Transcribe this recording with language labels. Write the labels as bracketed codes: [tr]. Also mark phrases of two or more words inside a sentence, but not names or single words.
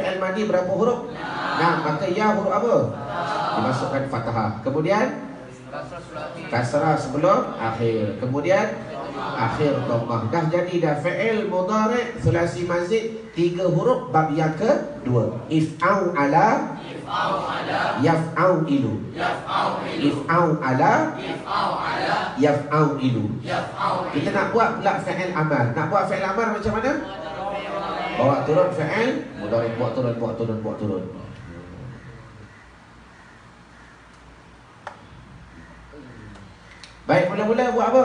[ar] فعل ماضي [ms] berapa huruf? Nah, maka ya huruf apa? Dimasukkan fathah. Kemudian kasrah sebelum akhir. Kemudian akhir dhammah. Dah jadi dah [ar] فعل مضارع ثلاثي مزيد [ms] 3 huruf bab yang kedua. [ar] افعوعل. يفعوعل. افعوعل. يفعوعل. [ms] Kita nak buat pula [ar] فعل أمر. [ms] Nak buat [ar] فعل أمر [ms] macam mana? Bawa turun [ar] فعل مضارع'. [ms] Buat turun. Baik, mula-mula buat apa?